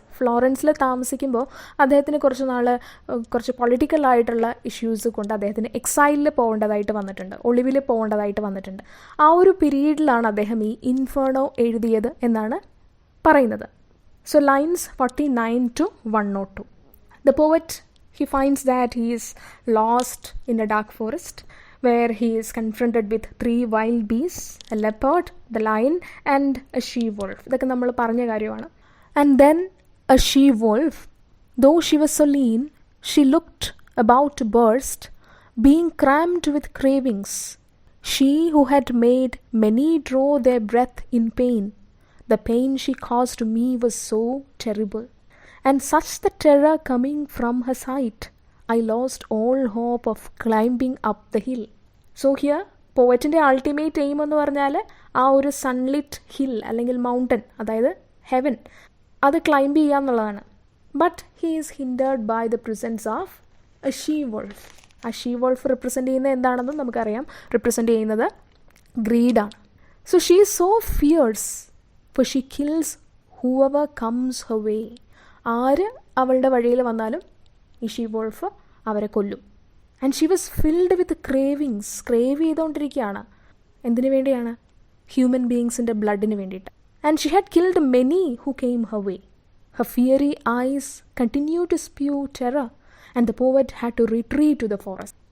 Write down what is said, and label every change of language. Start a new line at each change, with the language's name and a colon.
Malayalam: ഫ്ലോറൻസിൽ താമസിക്കുമ്പോൾ അദ്ദേഹത്തിന് കുറച്ച് പൊളിറ്റിക്കലായിട്ടുള്ള ഇഷ്യൂസ് കൊണ്ട് അദ്ദേഹത്തിന് എക്സൈലിൽ പോകേണ്ടതായിട്ട് വന്നിട്ടുണ്ട്, ഒളിവിൽ പോകേണ്ടതായിട്ട് വന്നിട്ടുണ്ട്. ആ ഒരു പീരീഡിലാണ് അദ്ദേഹം ഈ ഇൻഫേർണോ എഴുതിയത് എന്നാണ് പറയുന്നത്.
English: So lines 49 to 102. The poet, he finds that he is lost in a dark forest where he is confronted with 3 wild beasts, a leopard, the lion and a she-wolf.
Malayalam: ഇതൊക്കെ നമ്മൾ പറഞ്ഞ കാര്യമാണ്.
English: And then a she-wolf, though she was so lean, she looked about to burst, being crammed with cravings. She who had made many draw their breath in pain. The pain she caused to me was so terrible, and such the terror coming from her sight, I lost all hope of climbing up the hill. So here,
Malayalam: പോവറ്റിൻ്റെ ultimate aim എന്ന് പറഞ്ഞാൽ ആ ഒരു സൺലിറ്റ് hill അല്ലെങ്കിൽ mountain, അതായത് heaven, അത് climb ചെയ്യുക എന്നുള്ളതാണ്.
English: But he is hindered by the presence of a she wolf.
Malayalam: ആ ഷീ വോൾഫ് റിപ്രസെൻ്റ് ചെയ്യുന്നത് എന്താണെന്നും നമുക്കറിയാം. റിപ്രസെൻ്റ് ചെയ്യുന്നത് ഗ്രീഡാണ്.
English: So she is so fierce, for she kills whoever comes her way.
Malayalam: ആര് അവളുടെ വഴിയിൽ വന്നാലും ഈ ഷീ വോൾഫ് അവരെ കൊല്ലും.
English: And she was filled with cravings.
Malayalam: Crave ചെയ്തുകൊണ്ടിരിക്കുകയാണ്. എന്തിനു വേണ്ടിയാണ്? ഹ്യൂമൻ ബീയിങ്സിൻ്റെ ബ്ലഡിന് വേണ്ടിയിട്ട്.
English: And she had killed many who came her way. Her fiery eyes continue to spew terror and the poet had to retreat to the forest.